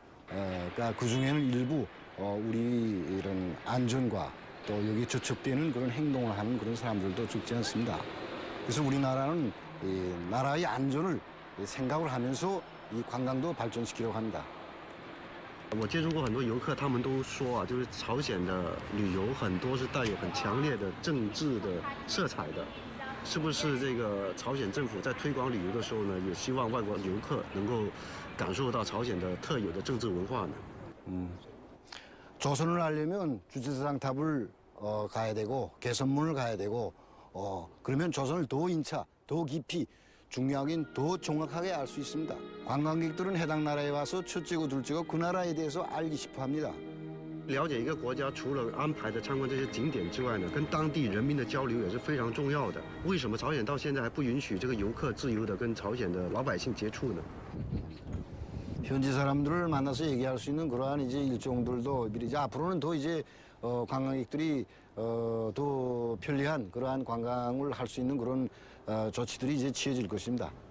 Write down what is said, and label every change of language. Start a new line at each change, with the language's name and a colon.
Korean: 그러니까 그 중에는 일부 우리 이런 안전과 또 여기 저촉되는 그런 행동을 하는 그런 사람들도 적지 않습니다. 그래서 우리나라는 이 나라의 안전을 생각을 하면서 이 관광도 발전시키려고 합니다.
Chinese: 我接触过很多游客，他们都说啊，就是朝鲜的旅游很多是带有很强烈的政治的色彩的，是不是这个朝鲜政府在推广旅游的时候呢，也希望外国游客能够感受到朝鲜的特有的政治文化呢？
Korean: 조선을 알려면 주지사상탑을 가야 되고 개선문을 가야 되고 그러면 조선을 더 인차, 더 깊이 중요하긴 더 정확하게 알 수 있습니다. 관광객들은 해당 나라에 와서 첫째고 둘째고 그 나라에 대해서 알기 싶어 합니다.
Chinese: 了解一个国家，除了安排的参观这些景点之外呢，跟当地人民的交流也是非常重要的。为什么朝鲜到现在还不允许这个游客自由的跟朝鲜的老百姓接触呢？
Korean: 현지 사람들을 만나서 얘기할 수 있는 그러한 이제 일정들도 미리 이제 앞으로는 더 이제 관광객들이 더 편리한 그러한 관광을 할 수 있는 그런 조치들이 이제 취해질 것입니다.